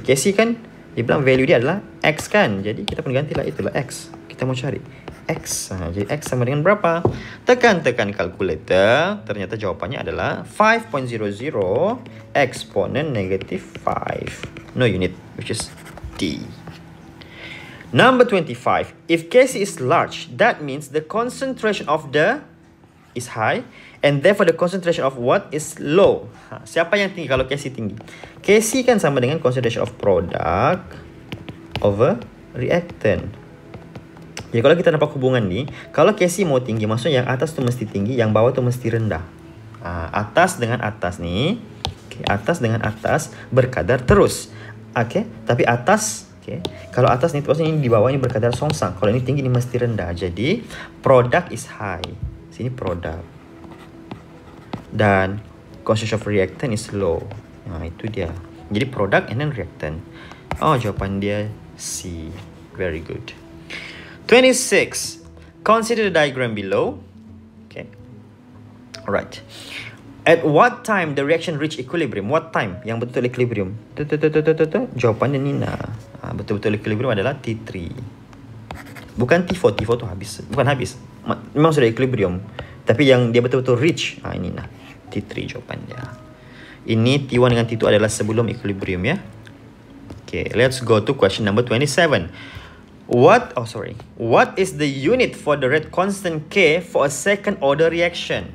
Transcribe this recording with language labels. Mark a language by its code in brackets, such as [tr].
[ms] Kc kan dia bilang value dia adalah X kan. Jadi kita pun gantilah itulah X. Kita mau cari X. Jadi X sama dengan berapa? Tekan kalkulator. Ternyata jawapannya adalah 5.00 exponent negative 5. [en] No unit, which is D. Number 25. If Kc is large, that means the concentration of the is high and therefore the concentration of what is low. [ms] Siapa yang tinggi kalau Kc tinggi? Kc kan sama dengan [en] concentration of product over reactant. [ms] Jadi kalau kita nampak hubungan ni, kalau Kc mau tinggi, maksudnya yang atas tu mesti tinggi, yang bawah tu mesti rendah. Atas dengan atas ni, atas dengan atas berkadar terus. Tapi atas, kalau atas ni maksudnya ini di bawah ni berkadar songsang. Kalau ini tinggi ni mesti rendah. Jadi [en] product is high. [ms] Sini product. [en] Dan concentration of reactant is low. [ms] Itu dia. Jadi [en] product and then reactant. [ms] Oh, jawapan dia C. [en] Very good. 26. Consider the diagram below. Okay. Alright. At what time the reaction reach equilibrium? What time [ms] yang betul equilibrium? Jawapannya Nina. Betul-betul equilibrium adalah T3. Bukan T4. T4 tu habis. Bukan habis. Memang sudah equilibrium. Tapi yang dia betul-betul reach, ini nah. T3 jawapannya. Ini T1 dengan T2 adalah sebelum equilibrium ya. [en] Okay, let's go to question number 27. What is the unit for the rate constant K for a second order reaction?